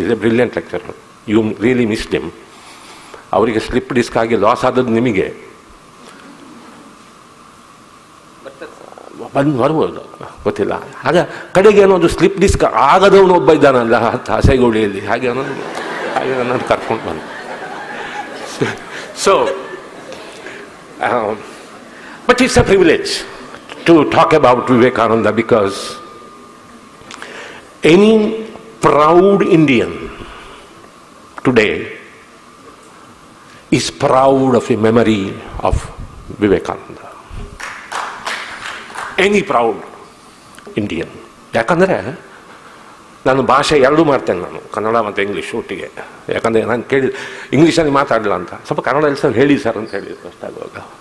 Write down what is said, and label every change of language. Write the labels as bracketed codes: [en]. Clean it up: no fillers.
[en] Is a brilliant lecture, you really missed him. [kn] ಅವರಿಗೆ slip disc ಆಗಿ loss ಆದದ್ದು ನಿಮಗೆ ಬರ್ಬೋದು, ಗೊತ್ತಿಲ್ಲ. ಆಗ ಕಡೆಗೆ ಏನೋ ಒಂದು ಸ್ಲಿಪ್ ಡಿಸ್ಕ್ ಆಗದವನು ಒಬ್ಬ ಇದ್ದಾನಲ್ಲ ಹಸೆಗೋಳಿಯಲ್ಲಿ, ಹಾಗೆ ನಾನು ಕರ್ಕೊಂಡು ಬಂದು. [en] So but it's a privilege to talk about Vivekananda, because any proud Indian today is proud of the memory of Vivekananda. Any proud Indian. [kn] ಯಾಕಂದರೆ ನಾನು ಭಾಷೆ ಎರಡೂ ಮಾಡ್ತೇನೆ, ನಾನು ಕನ್ನಡ ಮತ್ತು ಇಂಗ್ಲೀಷ್ ಒಟ್ಟಿಗೆ. ಯಾಕಂದರೆ ನಾನು ಕೇಳಿ ಇಂಗ್ಲೀಷಲ್ಲಿ ಮಾತಾಡಲ್ಲ ಅಂತ, ಸ್ವಲ್ಪ ಕನ್ನಡದಲ್ಲಿ ಸರ್ ಹೇಳಿ ಸರ್ ಅಂತ ಹೇಳಿದ್ರು ಅಷ್ಟೇ ಆಗುವಾಗ.